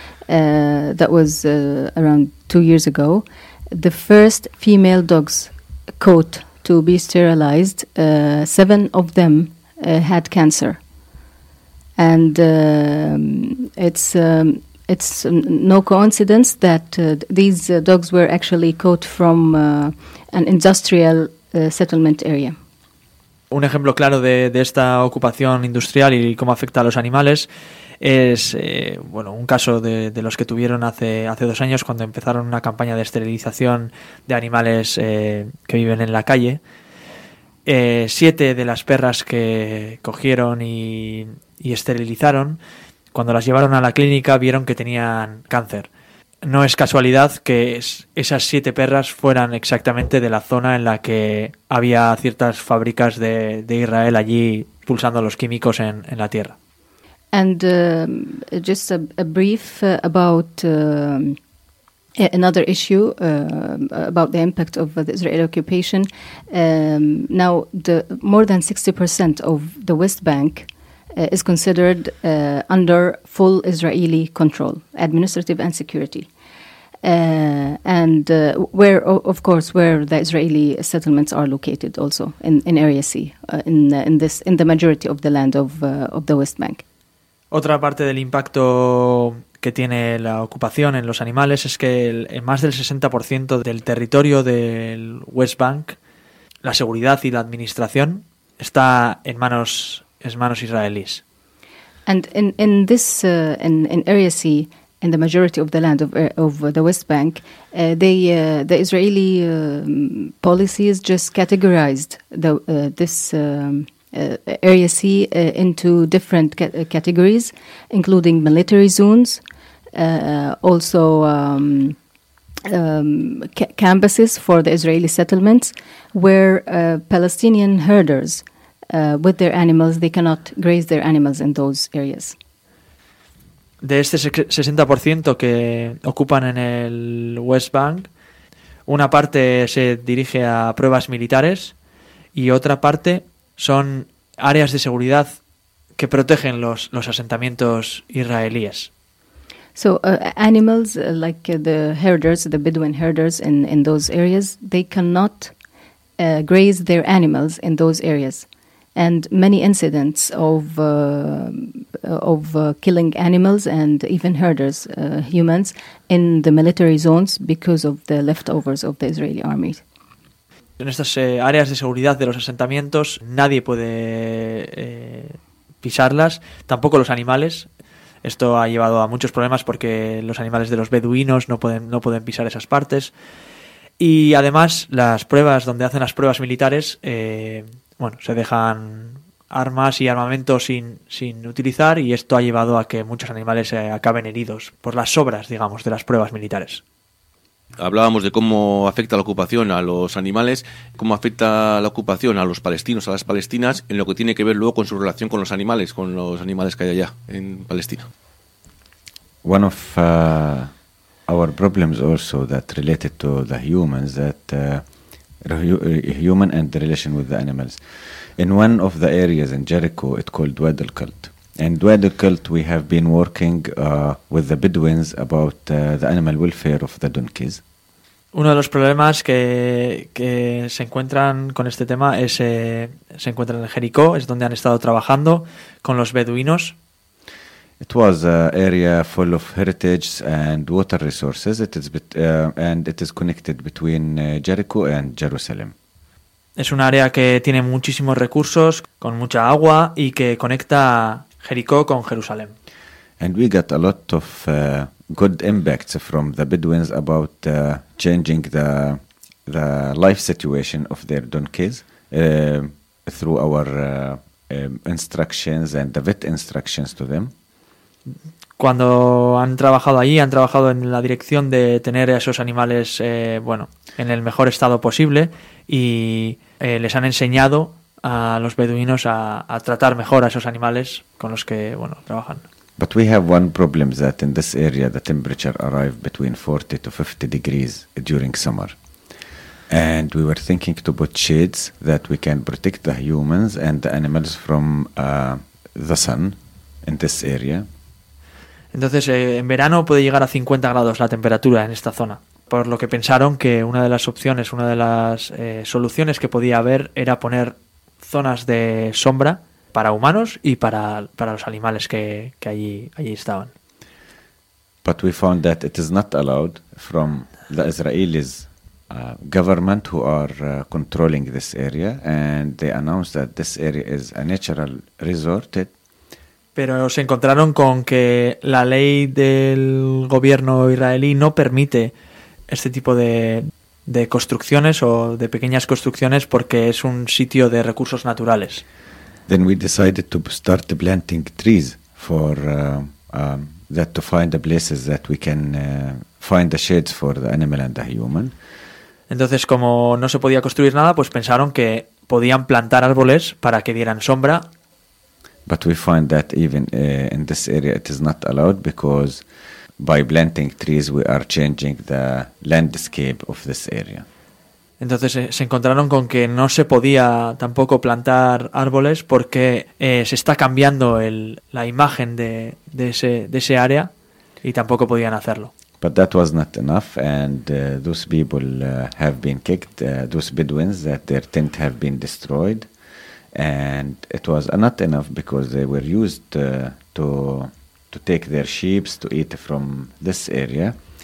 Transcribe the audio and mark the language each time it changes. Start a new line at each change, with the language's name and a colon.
English: That was around 2 years ago. The first female dogs caught to be sterilized, seven of them had cancer. And it's no coincidence that these dogs were actually caught from an industrial settlement area.
Spanish: Un ejemplo claro de esta ocupación industrial y cómo afecta a los animales es un caso de los que tuvieron hace dos años cuando empezaron una campaña de esterilización de animales que viven en la calle. Siete de las perras que cogieron y esterilizaron, cuando las llevaron a la clínica vieron que tenían cáncer. No es casualidad que esas siete perras fueran exactamente de la zona en la que había ciertas fábricas de Israel allí pulsando los químicos en la tierra.
English: And just a brief about another issue about the impact of the Israeli occupation. Now, the more than 60% of the West Bank is considered under full Israeli control, administrative and security, and where, of course, where the Israeli settlements are located, also in Area C, in the majority of the land of the West Bank.
Spanish: Otra parte del impacto que tiene la ocupación en los animales es que más del 60% del territorio del West Bank, la seguridad y la administración está en manos israelíes.
English: And in this in Area C, in the majority of the land of the West Bank, the Israeli policy is just categorized the Area C into different categories, including military zones, also campuses for the Israeli settlements, where Palestinian herders with their animals, they cannot graze their animals in those areas.
Spanish: De este 60% que ocupan en el West Bank, una parte se dirige a pruebas militares y otra parte son áreas de seguridad que protegen los asentamientos israelíes.
English: So animals like the herders, the Bedouin herders in those areas, they cannot graze their animals in those areas. And many incidents of killing animals and even herders, humans, in the military zones because of the leftovers of the Israeli army.
Spanish: En estas áreas de seguridad de los asentamientos, nadie puede pisarlas, tampoco los animales. Esto ha llevado a muchos problemas porque los animales de los beduinos no pueden pisar esas partes. Y además, las pruebas donde hacen las pruebas militares, bueno, se dejan armas y armamento sin utilizar, y esto ha llevado a que muchos animales acaben heridos por las sobras, digamos, de las pruebas militares. Hablábamos de cómo afecta la ocupación a los animales, cómo afecta la ocupación a los palestinos, a las palestinas, en lo que tiene que ver luego con su relación con los animales, que hay allá en Palestina.
English: One of our problems also that related to the humans, that human and the relation with the animals. In one of the areas in Jericho, it's called Wadi al-Qalt. In Wadi al-Qalt, we have been working with the Bedouins about the animal welfare of the donkeys.
Spanish: Uno de los problemas que se encuentran con este tema es se encuentran en Jericó, es donde han estado trabajando con los beduinos.
English: It was an area full of heritage and water resources. It is connected between Jericho and Jerusalem.
Spanish: Es un área que tiene muchísimos recursos, con mucha agua, y que conecta Jericó con Jerusalén.
English: And we got a lot of good impacts from the Bedouins about changing the life situation of their donkeys through our instructions and the vet instructions to them.
Spanish: Cuando han trabajado allí, han trabajado en la dirección de tener a esos animales, bueno, en el mejor estado posible, y les han enseñado a los beduinos a tratar mejor a esos animales con los que, bueno, trabajan.
English: But we have one problem, that in this area the temperature arrived between 40 to 50 degrees during summer. And we were thinking to put shades that we can protect the humans and the animals from the sun in this area.
Spanish: Entonces, en verano puede llegar a 50 grados la temperatura en esta zona, por lo que pensaron que una de las opciones, una de las soluciones que podía haber era poner zonas de sombra para humanos y para los animales que allí estaban.
English: But we found that it is not allowed from the Israelis government who are controlling this area, and they announced that this area is a natural resort.
Spanish: Pero se encontraron con que la ley del gobierno israelí no permite este tipo de construcciones o de pequeñas construcciones porque es un sitio de recursos naturales.
English: Then we decided to start planting trees for that to find the places that we can find the sheds for the animal and the human.
Spanish: Entonces, como no se podía construir nada, pues pensaron que podían plantar árboles para que dieran sombra.
English: But we find that even in this area it is not allowed, because by planting trees we are changing the landscape of this area.
Spanish: Entonces se encontraron con que no se podía tampoco plantar árboles porque se está cambiando la imagen de ese área, y tampoco podían hacerlo.
English: But that was not enough, and those people have been kicked, those Bedouins, that their tent have been destroyed. And it was not enough because they were used to take their sheep to eat from this area.